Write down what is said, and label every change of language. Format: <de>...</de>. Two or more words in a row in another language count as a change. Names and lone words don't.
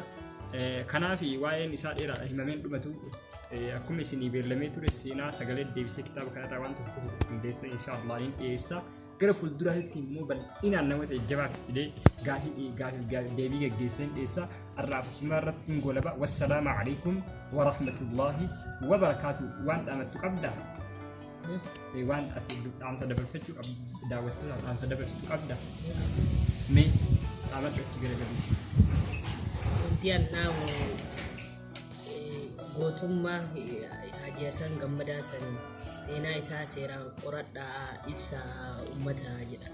<om>Kanaaf waa'een isaa dheeraadha himameen dhumatu akkuma isinii beellamee ture seenaa sagalee deebisee kitaaba kanarraa waan tokko qindeessa inshaallah ni dhiyeessa. Gara fuulduraatti immoo bal'inaan namoota jajjabaa fidee gaafii deebii geggeesseen dhiyeessa. Har'aaf asuma irratti hin golaba.</om> <ar>والسلام عليكم ورحمة الله وبركاته.</ar> <om>Waan dhaamattu qabda. Waan asii dhaamsa dabarfachuu qabda. Daawwattoota dhaamsa dabarfachuu qabda. Mee dhaamattu achi garagalu. wanti annaamu gootummaa Haaji Hasan Gammadaa san seenaa isaa seeraan qoradhaa ibsa ummata jedha.</om>